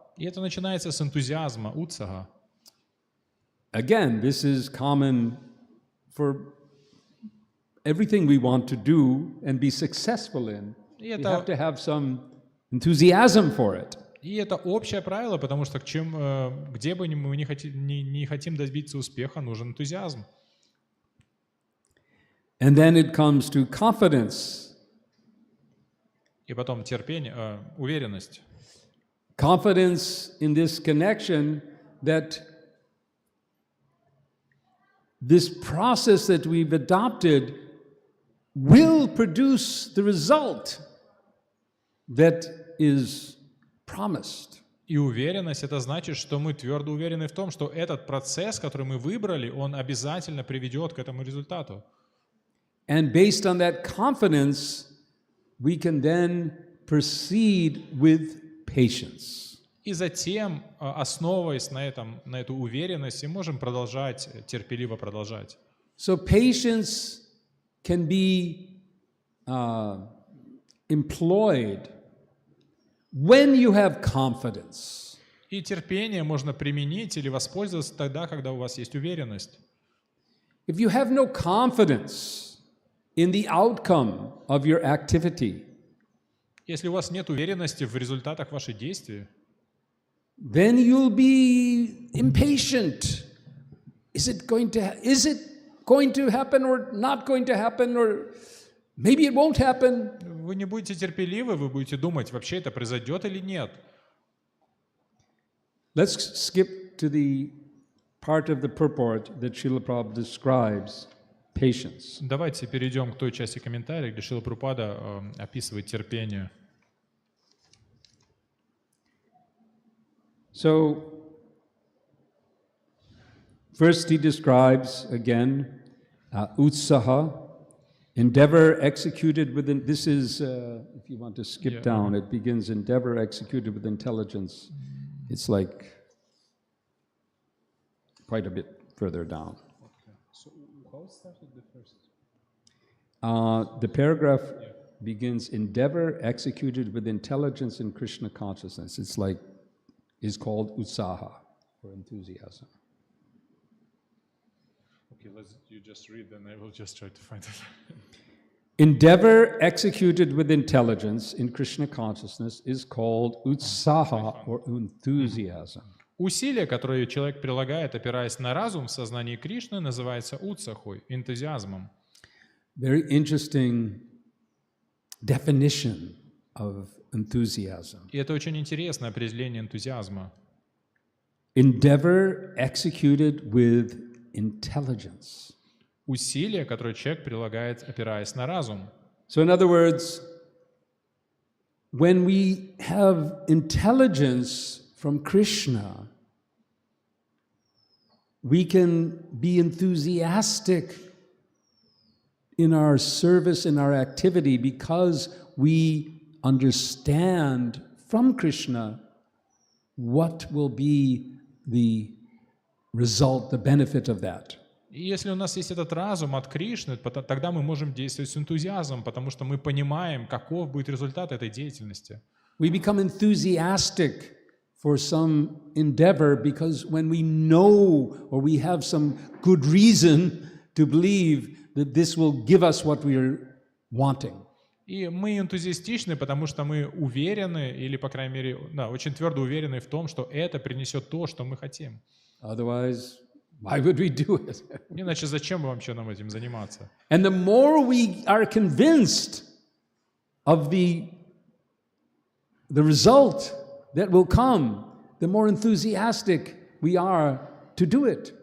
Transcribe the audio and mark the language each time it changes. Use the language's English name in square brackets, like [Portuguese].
[Russian] И это начинается с энтузиазма, утсага. [English] Again, this is common for everything we want to do and be successful in. We have to have some enthusiasm for it. [Russian] И это общее правило, потому что где бы мы не хотим добиться успеха, нужен энтузиазм. [English] And then it comes to confidence. [Russian] И потом терпение, уверенность. [English] Confidence in this connection that this process that we've adopted will produce the result that is promised. [Russian] И уверенность — это значит, что мы твердо уверены в том, что этот процесс, который мы выбрали, он обязательно приведет к этому результату. [English] And based on that confidence, we can then proceed with patience. [Russian] И затем, основываясь на эту уверенность, мы можем терпеливо продолжать. [English] So patience can be employed when you have confidence. [Russian] И терпение можно применить или воспользоваться тогда, когда у вас есть уверенность. [English] If you have no confidence in the outcome of your activity, [Russian] если у вас нет уверенности в результатах ваших действий, [English] then you'll be impatient. Is it going to happen or not going to happen, or maybe it won't happen? [Russian] Вы не будете терпеливы, вы будете думать, вообще это произойдет или нет. [English] Let's skip to the part of the purport that Srila Prabhupada describes patience. [Russian] Давайте перейдем к той части комментариев, где Шрила Прабхупада описывает терпение. [English] So, first he describes again utsaha, endeavor executed within. This is, if you want to skip down, it begins endeavor executed with intelligence. It's like quite a bit further down. Okay. So how started the first? The paragraph begins endeavor executed with intelligence in Krishna consciousness. It's like, is called utsaha, or enthusiasm. Okay, you just read, then I will just try to find it. Endeavor executed with intelligence in Krishna consciousness is called utsaha, or enthusiasm. [Russian] Усилие, которое человек прилагает, опираясь на разум в сознании Кришны, называется утсахой, энтузиазмом. [English] Very interesting definition of enthusiasm. [Russian] И это очень интересное определение энтузиазма. [English] Endeavor executed with intelligence. [Russian] Усилие, которое человек прилагает, опираясь на разум. [English] So in other words, when we have intelligence from Krishna, we can be enthusiastic in our service, in our activity, because we understand from Krishna what will be the result, the benefit of that. [Russian] И если у нас есть этот разум от Кришны, тогда мы можем действовать с энтузиазмом, потому что мы понимаем, каков будет результат этой деятельности. [English] We become enthusiastic for some endeavor because when we know or we have some good reason to believe that this will give us what we are wanting. [Russian] И мы энтузиастичны, потому что мы уверены, или, по крайней мере, очень твердо уверены в том, что это принесет то, что мы хотим. [English] Otherwise, why would we do it? [Russian] Иначе зачем вообще нам этим заниматься? [English] And the more we are convinced of the result that will come, the more enthusiastic we are to do it.